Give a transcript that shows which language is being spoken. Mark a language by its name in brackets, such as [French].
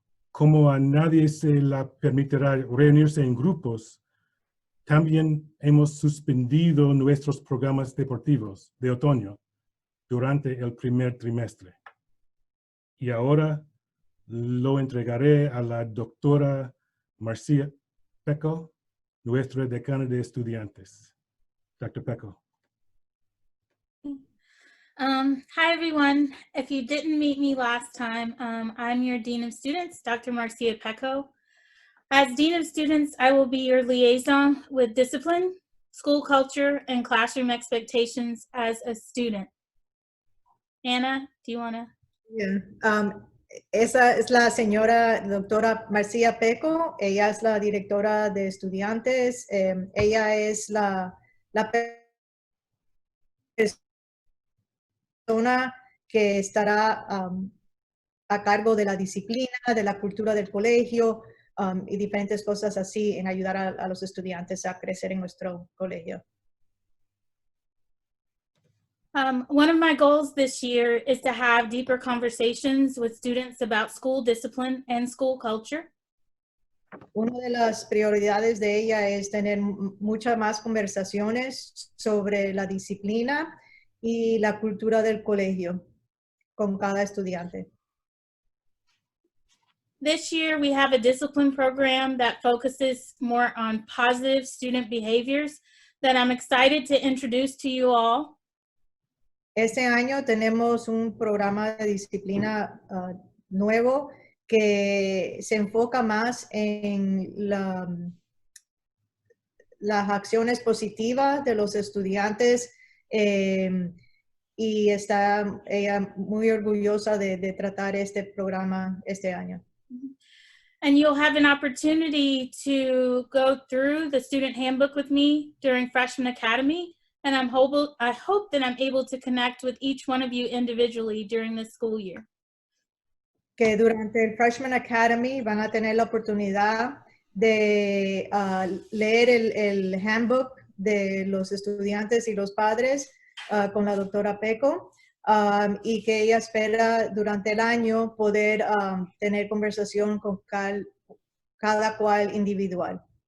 [Spanish] Como a nadie se le permitirá reunirse en grupos, también hemos suspendido nuestros programas deportivos de otoño durante el primer trimestre. Y ahora lo entregaré a la doctora Marcia Pecco, nuestra decana de estudiantes. Dr. Pecco. [English] Hi, everyone. If you didn't meet me last time, I'm your Dean of Students, Dr. Marcia Pecco. As Dean of Students, I will be your liaison with discipline, school culture, and classroom expectations as a student. Anna, do you want to? Yeah. [Spanish] Esa es la señora doctora Marcia Pecco. Ella es la directora de estudiantes. Ella es la persona que estará a cargo de la disciplina, de la cultura del colegio y diferentes cosas así en ayudar a los estudiantes a crecer en nuestro colegio. [English] One of my goals this year is to have deeper conversations with students about school discipline and school culture. [Spanish] Una de las prioridades de ella es tener muchas más conversaciones sobre la disciplina y la cultura del colegio con cada estudiante. [English] This year, we have a discipline program that focuses more on positive student behaviors that I'm excited to introduce to you all. [Spanish] Este año tenemos un programa de disciplina nuevo que se enfoca más en las acciones positivas de los estudiantes y está ella muy orgullosa de tratar este programa este año. [English] And you'll have an opportunity to go through the student handbook with me during Freshman Academy. And I hope that I'm able to connect with each one of you individually during this school year. [Spanish] Que durante el Freshman Academy van a tener la oportunidad de leer el handbook de los estudiantes y los padres con la doctora Pecco y que ella espera durante el año poder tener conversación con cada cual individual.